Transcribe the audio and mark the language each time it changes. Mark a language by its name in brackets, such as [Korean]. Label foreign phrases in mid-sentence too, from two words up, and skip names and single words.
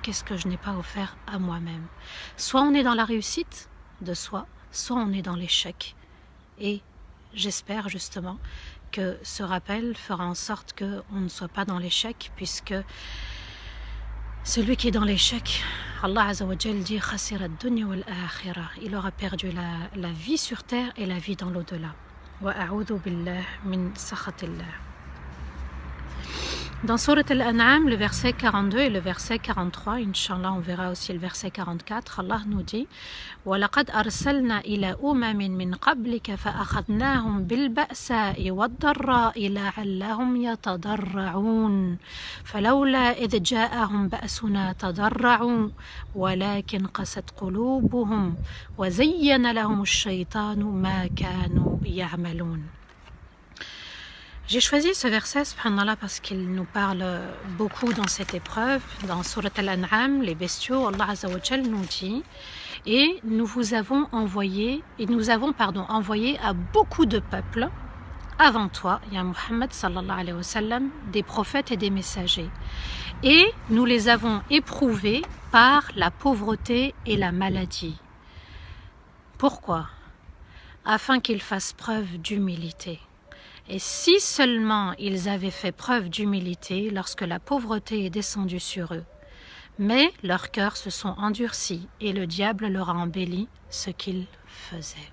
[French] Qu'est-ce que je n'ai pas offert à moi-même? Soit on est dans la réussite de soi, soit on est dans l'échec. Et j'espère justement que ce rappel fera en sorte qu'on ne soit pas dans l'échec, puisque celui qui est dans l'échec [Arabic] الله عز وجل [French] dit [Arabic] خسر الدنيا والآخرة. [French] Il aura perdu la vie sur terre et la vie dans l'au-delà. [Arabic] وأعوذ بالله من سخط الله. [French] Dans Surat Al-An'am, le verset 42 et le verset 43, Inch'Allah, on verra aussi le verset 44, Allah nous dit [Arabic] وَلَقَدْ أَرْسَلْنَا إِلَى أُمَمٍ مِّن قَبْلِكَ فَأَخَذْنَاهُمْ بِالْبَأْسَاءِ وَالضَّرَّاءِ لَعَلَّهُمْ يَتَضَرَّعُونَ فَلَوْلَا إِذْ جَاءَهُمْ بَأْسُنَا تَضَرَّعُوا وَلَكِنْ قَسَتْ قُلُوبُهُمْ وَزَيَّنَ لَهُمُ الشَّيْطَانُ مَا كَانُوا يَعْمَلُونَ. [French] J'ai choisi ce verset, subhanallah, parce qu'il nous parle beaucoup dans cette épreuve. Dans Surat Al-An'am, les bestiaux, [Arabic] الله عز وجل [French] nous dit et nous avons envoyé à beaucoup de peuples avant toi, [Arabic] يا محمد صلى الله عليه وسلم, [French] des prophètes et des messagers. Et nous les avons éprouvés par la pauvreté et la maladie. Pourquoi? Afin qu'ils fassent preuve d'humilité. Et si seulement ils avaient fait preuve d'humilité lorsque la pauvreté est descendue sur eux, mais leurs cœurs se sont endurcis et le diable leur a embelli ce qu'ils faisaient.